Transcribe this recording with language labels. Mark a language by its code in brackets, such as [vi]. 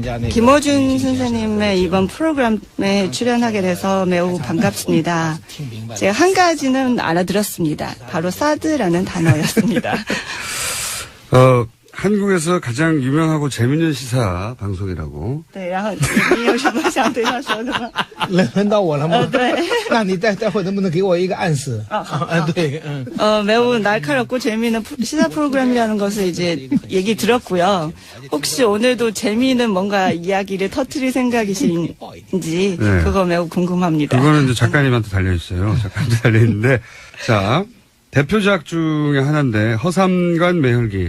[ko] 김어준 선생님의 이번 프로그램에 출연하게 돼서 매우 반갑습니다. 제가 한 가지는 알아들었습니다. 바로 사드라는 단어였습니다. 한국에서 가장 유명하고 재밌는 시사 방송이라고. [zh] 对，然后你有什么想对他说的吗？轮到我了吗？对。那你待会能不能给我一个暗示？对， [ko] 매우 날카롭고 재미있는 시사 프로그램이라는 것을 이제 얘기 들었고요. 혹시 오늘도 재미있는 뭔가 이야기를 터뜨릴 생각이신지 네. 그거 매우 궁금합니다. 그거는 이제 작가님한테 달려있어요. 작가님한테 달려있는데, 자, 대표작 중에 하나인데, 허삼관 매혈기.